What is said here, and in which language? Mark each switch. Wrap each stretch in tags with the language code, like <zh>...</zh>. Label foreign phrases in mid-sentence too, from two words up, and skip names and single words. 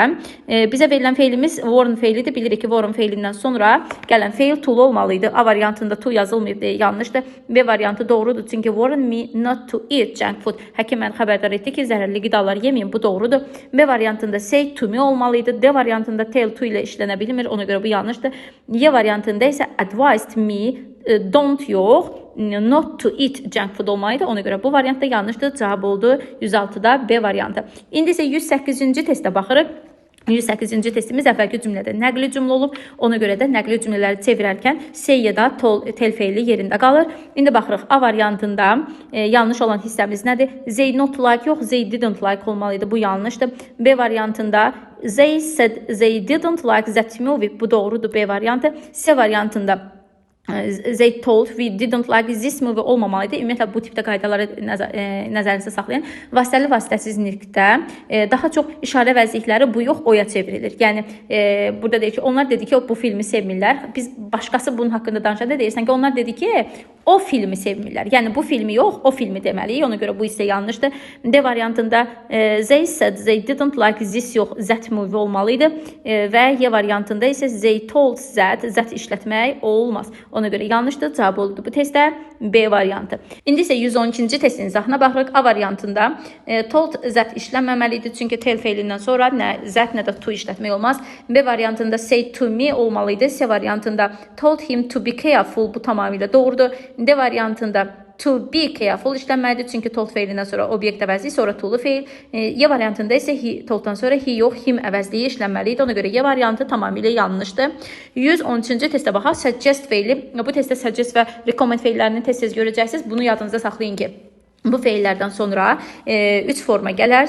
<az>Bizə verilən feilimiz warn feilidir. Bilirik ki, warn feilindən sonra gələn feil to olmalıydı. A variantında to yazılmayıb deyə yanlışdır. B variantı doğrudur.</az> <en>Çünki warn me not to eat junk food.</en> <az>Həkim məni xəbərdar etdi ki, zəhərli qidalar yeməyin. Bu doğrudur. B variantında</az> <en>say to me</en> <az>olmalıydı. D variantında</az> <en>tell to</en> <az>ilə işlənə bilmir. Ona görə bu yanlışdır. Y variantında isə</az> <en>advised me don't yox, not to eat junk food olmalıydı.</en> <az>Ona görə bu variantda yanlışdır. Cavab oldu 106-da B variantı. İndi isə 108-ci testə baxırıq. 108-ci testimiz əvvəlki cümlədə nəqli cümlə olub. Ona görə də nəqli cümlələri çevirərkən say ya da tel feili yerində qalır. İndi baxırıq. A variantında yanlış olan hissəmiz nədir?</az> <en>They not like yox, they didn't like olmalıydı. Bu yanlışdır.</en> <az>B variantında</az> <en>they said they didn't like that movie.</en> <az>Bu doğrudur. B variantı. C variantında</az> <en>they told we didn't like this movie olmamalıydı.</en> <az>Ümumiyyətlə bu tipdə qaydaları nəzərinizə saxlayın. Vasitəli vasitəsizlikdə daha çox işarə vəzikləri bu yox oya çevrilir. Yəni burada deyir ki, onlar dedi ki, bu filmi sevmirlər. Biz başqası bunun haqqında danışanda deyirsən ki, onlar dedi ki, o filmi sevmirlər. Yəni bu filmi yox, o filmi deməliyik. Ona görə bu isə yanlışdır. D variantında</az> <en>they said they didn't like this yox, that movie olmalıydı.</en> <az>Və Y variantında isə</az> <en>they told that</en> <az>işlətmək olmaz. Ona görə yanlışdır. Cavab oldu bu testdə B variantı. İndi isə 112-ci testin izahına baxırıq. A variantında</az> <en>told that</en> <az>işlənməməlidir. Çünki tell feilindən sonra nə that nə də to işlətmək olmaz. B variantında</az> <en>say to me</en> <az>olmalıydı. C variantında</az> <en>told him to be careful.</en> <az>Bu tamamilə doğrudur. D variantında</az> <en>to be careful</en> <az>işlənməlidir. Çünki told feilindən sonra obyekt əvəzliyi, sonra to'lu feil. Y variantında isə tolddan sonra he yox, him əvəzliyi işlənməlidir. Ona görə Y variantı tamamilə yanlışdır. 113-cü testə baxaq. Suggest feili. Bu testdə suggest və recommend feillərini tez-tez görəcəksiniz. Bunu yadınızda saxlayın ki, bu feillərdən sonra 3 forma gələr.</az>